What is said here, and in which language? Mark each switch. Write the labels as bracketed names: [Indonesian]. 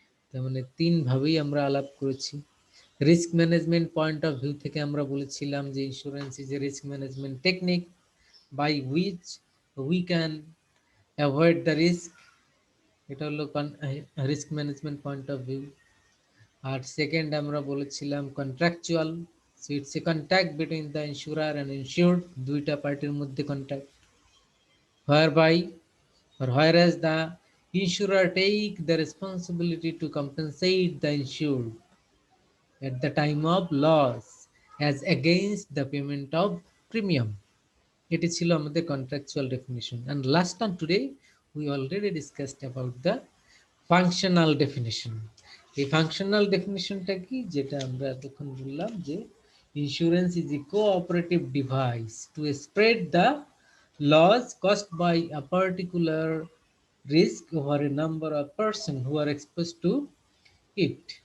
[Bangla] তার মানে 3 ভাবেই আমরা আলাপ করেছি। [English] risk management point of view [Bangla] থেকে আমরা বলেছিলাম যে [English] Insurance is a risk management technique by which we can avoid the risk. [Bangla] এটা হলো risk management point of view. আর second আমরা বলেছিলাম [English] contractual, so it's a contact between the insurer and insured, [Bangla] দুইটা পার্টির মধ্যে contact, [English] whereby or whereas the insurer take the responsibility to compensate the insured at the time of loss as against the payment of premium. [Bangla] এটি ছিল আমাদের contractual definition. [English] and last on today we already discussed about the functional definition. [Bangla] এই functional ডেফিনিশনটা কি, যেটা আমরা এতক্ষণ বললাম যে [English] Insurance is a cooperative device to spread the loss cost by a particular risk over a number of person who are exposed to it.